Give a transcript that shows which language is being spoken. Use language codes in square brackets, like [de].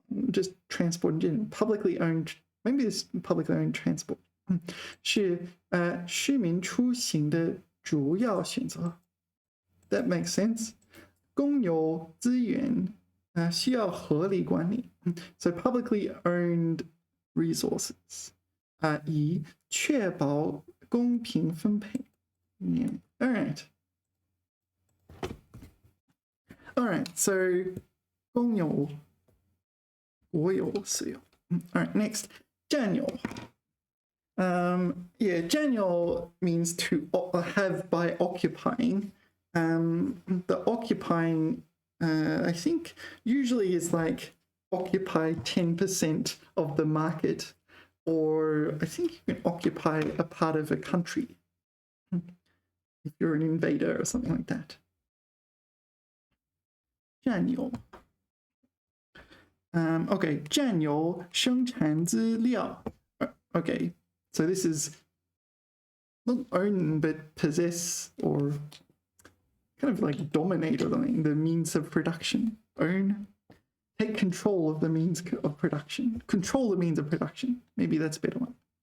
[en] Just transport in general. Publicly owned, maybe this publicly owned transport. [zh] 是市民出行的主要选择。 [en] That makes sense. [zh] 公有资源需要合理管理。 [en] So publicly owned resources [zh] 以确保公平分配。 [en] Yeah. All right. All right. So 公有、国有、私有。All right. Next, 占有。 Yeah, 占有 means to have by occupying. The occupying, I think, usually is like occupy 10% of the market, or I think you can occupy a part of a country if you're an invader or something like that. [zh] 占有. Okay, 占有生产资料. [en] Okay, so this is not own but possess or kind of like dominate or something, the means of production. Own, take control of the means of production. Control the means of production. Maybe that's a better one.